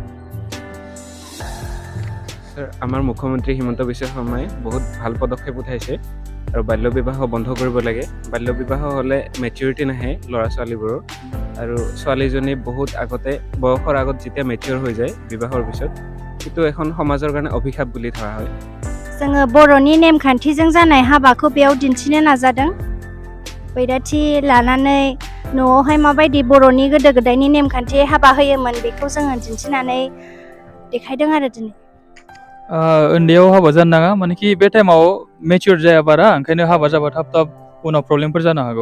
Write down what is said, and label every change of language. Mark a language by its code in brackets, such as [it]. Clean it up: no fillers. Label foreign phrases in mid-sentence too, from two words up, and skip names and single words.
[as] স্যাৰ আমাৰ মুখ্যমন্ত্ৰী হিমন্ত বিশ্ব শৰ্মাই বহুত ভাল পদক্ষেপ উঠাইছে আৰু বাল্য বিবাহ বন্ধ কৰিব লাগে। বাল্য বিবাহ হ'লে মেচিউৰিটি নাহে ল'ৰা ছোৱালীবোৰৰ আৰু ছোৱালীজনী বহুত আগতে বয়সৰ আগত যেতিয়া মেচিউৰ হৈ যায় বিবাহৰ পিছত এইটো এখন সমাজৰ কাৰণে অভিশাপ বুলি ধৰা হয়। [brx] जोङो बर'नि नेमखान्थिजों जानाय हाबाखौ बेयाव दिन्थिनो नाजादों। बैराथि लानानै न'आवहाय माबायदि बर'नि गोदो गोदायनि नेमखान्थि हाबा होयोमोन बेखौ जोङो दिन्थिनानै देखायदों आरो दिनै। उन्दैयाव हाबा जानो नाङा, मानेकि बे टाइमाव मेचियर जाया बारा, ओंखायनो हाबा जाबा थाब थाब उनाव प्रब्लेमफोर जानो हागौ।